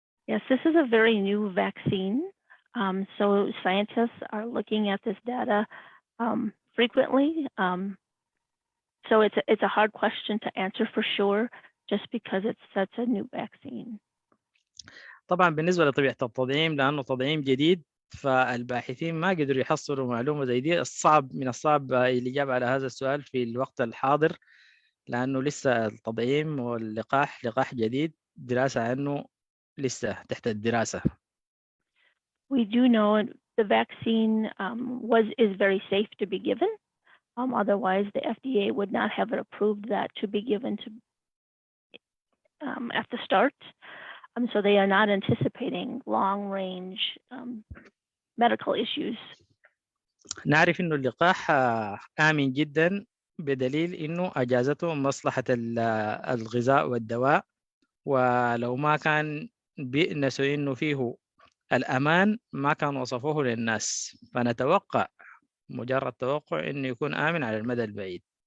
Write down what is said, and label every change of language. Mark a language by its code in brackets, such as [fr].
[en] Yes, this is a very new vaccine. So scientists are looking at this data frequently. So it's a hard question to answer for sure, just because it's such a new vaccine. [ar] طبعا بالنسبة لطبيعة التطعيم لأنه تطعيم جديد فالباحثين ما قدروا يحصلوا معلومة زي دي. من الصعب الإجابة على هذا السؤال في الوقت الحاضر لأنه لسه التطعيم واللقاح لقاح جديد، دراسة عنه لسه تحت الدراسة. [en] We do know the vaccine is very safe to be given. Otherwise, the FDA would not have approved that to be given to at the start. So they are not anticipating long-range medical issues. [ar] نعرف إنه اللقاح آمن جدا بدليل إنه أجازته مصلحة الغذاء والدواء، ولو ما كان بيأنسوا إنه فيه الأمان ما كان وصفوه للناس، فنتوقع مجرد توقع إنه يكون آمن على المدى البعيد.